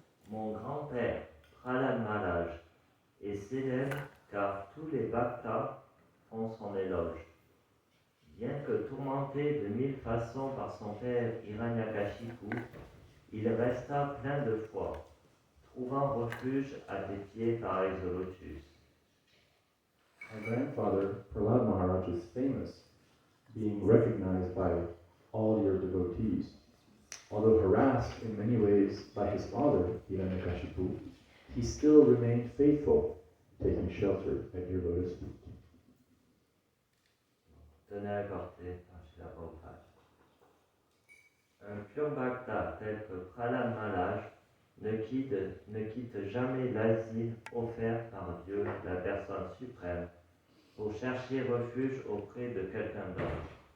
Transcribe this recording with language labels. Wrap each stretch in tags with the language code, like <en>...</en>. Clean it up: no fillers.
<fr>Mon grand-père, Prahlad Maharaj, est célèbre car tous les bhaktas font son éloge. Bien que tourmenté de 1000 façons par son père Hiranyakashipu, il resta plein de foi, trouvant refuge à tes pieds pareils au lotus.</fr> <en>My grandfather, Prahlad Maharaj, is famous, being recognized by all your devotees. Although harassed in many ways by his father, Hiranyakashipu, he still remained faithful, taking shelter at your lotus feet.</en> <fr>Tenez à porter par Srila Prabhupada. Un pur bhakta tel que Prahlad Maharaj ne quitte jamais l'asile offert par Dieu, la personne suprême, pour chercher refuge auprès de quelqu'un d'autre.</fr>